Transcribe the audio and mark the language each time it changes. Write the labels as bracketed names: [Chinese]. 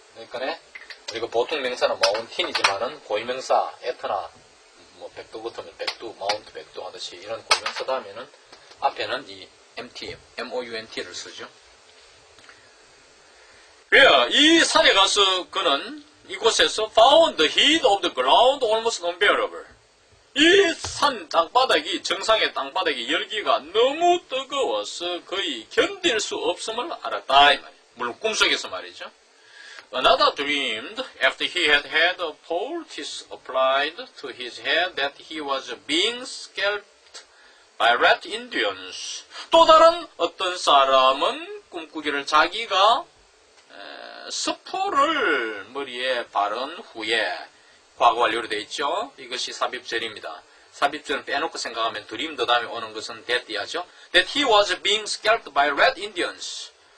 [Korean] 그러니까 우리가 보통 명사는 마운틴이지만은 고유명사 에트나 뭐 백도 붙으면 백두, 마운트 백두 하듯이 이런 고유명사 다음에는 앞에는 이 MT, MOUNT를 쓰죠. 이 산에 가서 그는 이곳에서 [English] found the heat of the ground almost unbearable. [Korean] 이 산 땅바닥이 정상의 땅바닥의 열기가 너무 뜨거워서 거의 견딜 수 없음을 알았다 이 말이에요. 물론 꿈속에서 말이죠. [English] Another dreamed after he had had a poultice applied to his head that he was being scalped by red Indians. [Korean] 또 다른 어떤 사람은 꿈꾸기를 자기가 스포를 머리에 바른 후에 과거 완료로 되어 있죠. 이것이 삽입절입니다. 삽입절은 빼놓고 생각하면 dreamed 다음에 오는 것은 that이죠. [English] That he was being scalped by red Indians.